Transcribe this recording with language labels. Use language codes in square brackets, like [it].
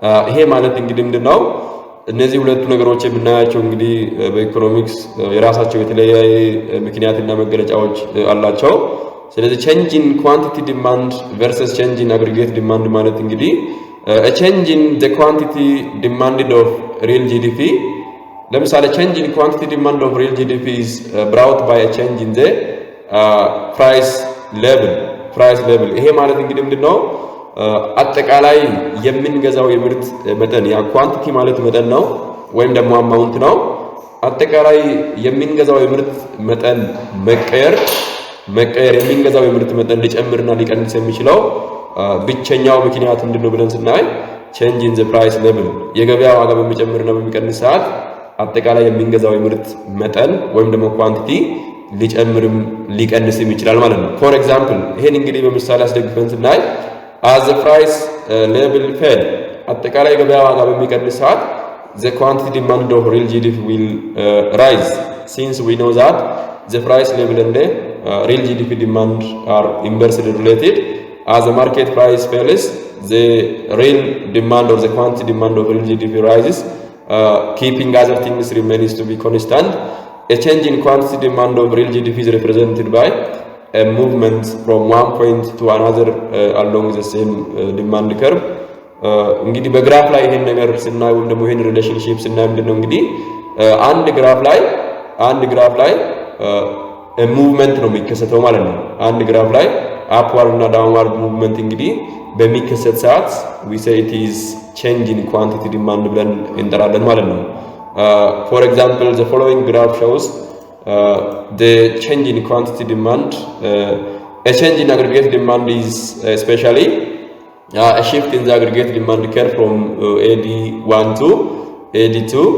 [am] ይሄ ማለት እንግዲህ ምንድነው እነዚህ ሁለቱ ነገሮች የምናያቸው እንግዲህ በኢኮኖሚክስ የራሳቸው የተለያየ ምክንያትና መገለጫዎች አላቸው። ስለዚህ [en] changing quantity demand versus changing aggregate demand [am] ማለት እንግዲህ [en] a change in the quantity demanded of real GDP. [am] ለምሳሌ [en] change in quantity demand of real GDP is brought by a change in the price level. [am] ይሄ ማለት እንግዲህ ምንድነው አጠቃላይ የምንገዛው የምርት መጠን ያ ኳንቲቲ ማለት መጠን ነው ወይም ደግሞ አማውንት ነው። አጠቃላይ የምንገዛው የምርት መጠን መቀየር የምንገዛው የምርት መጠን ሊጨምርና ሊቀንስ የሚችለው ብቸኛው ምክንያት ምንድነው ብለን ስናይ [en] change in the price level [am] የገበያ ዋጋ በሚጨምርና በሚቀንስ ሰዓት አጠቃላይ የምንገዛው የምርት መጠን ወይም ደግሞ ኳንቲቲ ሊጨምርም ሊቀንስም ይችላል ማለት ነው። [en] for example [am] ይሄን እንግዲህ በምሳሌ አስደግፈን ስናይ [en] as the price level fell [am] አጠቃላይ የገበያ ዋጋ በሚቀንስ ሰዓት [en] the quantity demand of real GDP will rise since we know that the price level and the real GDP demand are inversely related. As the market price falls, the real demand or the quantity demand of real GDP rises, keeping other things remains to be constant. A change in quantity demand of real GDP is represented by a movement from one point to another along the same demand curve. [am] እንግዲህ በግራፍ ላይ ይሄን ነገር ስናየው ደግሞ ይሄን ሪሌሽንሺፕ ስናየው ምንድነው እንግዲህ አንድ ግራፍ ላይ ሙቭመንት ነው የሚከሰተው ማለት ነው። አንድ ግራፍ ላይ አፕዋርድ እና ዳውንዋርድ ሙቭመንት እንግዲህ በሚከሰት ሰዓት [en] we say it is change in quantity demand [am] ብለን እንጠራለን ማለት ነው። [en] For example, the following graph shows the change in quantity demand. A change in aggregate demand is especially a shift in the aggregate demand curve from AD1 to AD2.